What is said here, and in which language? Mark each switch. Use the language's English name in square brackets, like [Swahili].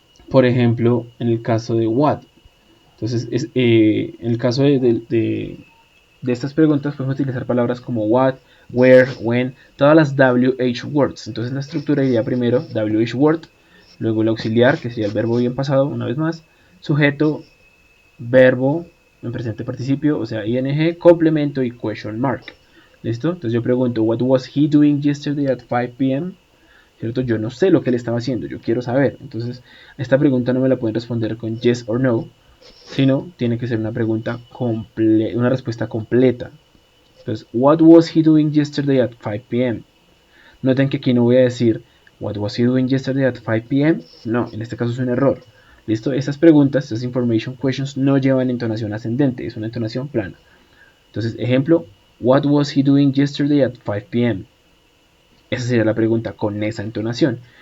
[Spanish] Por ejemplo, en el caso de what. Entonces, en el caso de estas preguntas podemos utilizar palabras como what, where, when, todas las WH words. Entonces la estructura iría primero WH word, luego el auxiliar, que sería el verbo bien pasado, una vez más, sujeto, verbo en presente participio, o sea, ing, complemento y question mark. ¿Listo? Entonces yo pregunto, [English] what was he doing yesterday at 5 p.m.? [Spanish] ¿Cierto? Yo no sé lo que él estaba haciendo, yo quiero saber. Entonces, esta pregunta no me la pueden responder con yes or no, sino tiene que ser una pregunta una respuesta completa. [English] Entonces, what was he doing yesterday at 5 p.m.? [Spanish] Noten que aquí no voy a decir [English] what was he doing yesterday at 5 p.m. [Spanish] No, en este caso es un error. ¿Listo? Estas preguntas, estas information questions, no llevan entonación ascendente, es una entonación plana. Entonces, ejemplo, [English] what was he doing yesterday at 5 p.m.? [Spanish] Esa sería la pregunta con esa entonación.